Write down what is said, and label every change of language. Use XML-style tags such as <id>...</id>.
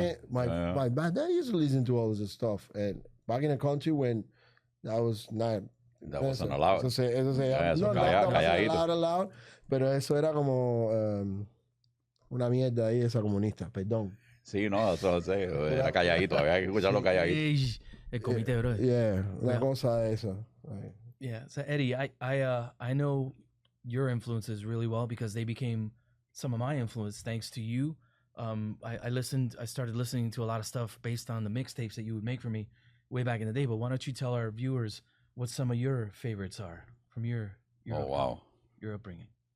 <en>My dad used to listen to all this stuff. And back in the country when that was not... That wasn't allowed.</en> <es>Eso Calladito. allowed, pero eso era como una mierda ahí esa comunista, perdón. Sí, no, eso lo sé. Era calladito, había que escucharlo calladito. El comité, bro. Yeah, una cosa esa.</es> <en>Yeah. So Eddie, I know your influences really well because they became some of my influence thanks to you. I started listening to a lot of stuff based on the mixtapes that you would make for me way back in the day. But why don't you tell our viewers what some of your favorites are from your upbringing?</en>